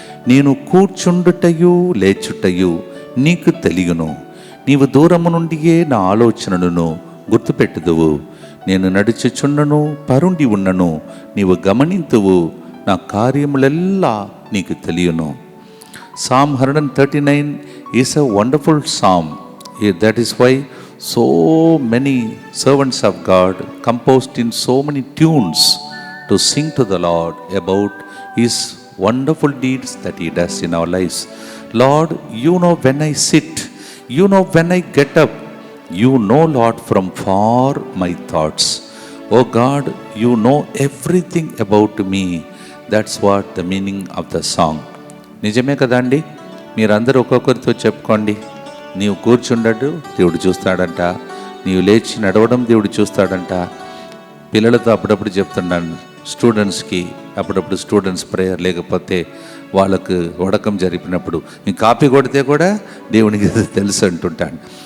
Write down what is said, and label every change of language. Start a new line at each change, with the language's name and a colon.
Telugu: నేను కూర్చుండుటయు లేచుటయు నీకు తెలియను, నీవు దూరము నుండియే నా ఆలోచనలను గుర్తుపెట్టుదువు. నేను నడుచుచున్నను, పరుండి ఉన్నను, నీవు గమనింతువు, నా కార్యములెల్లా నీకు తెలియను.
English: Psalm 139 is a wonderful psalm. That is why so many servants of God composed in so many tunes to sing to the Lord about His wonderful deeds that He does in our lives. Lord, you know when I sit, you know when I get up, you know, Lord, from far my thoughts. Oh God, you know everything about me. That's what the meaning of the song.
Telugu: నిజమే కదండి? మీరందరూ ఒక్కొక్కరితో చెప్పుకోండి. నీవు కూర్చుండడు దేవుడు చూస్తాడంట, నీవు లేచి నడవడం దేవుడు చూస్తాడంట. పిల్లలతో అప్పుడప్పుడు చెప్తున్నాను, స్టూడెంట్స్కి అప్పుడప్పుడు స్టూడెంట్స్ ప్రేయర్ లేకపోతే వాళ్ళకు వడకం జరిపినప్పుడు నీ కాపీ కొడితే కూడా దేవునికి తెలుసు అంటుంటాను.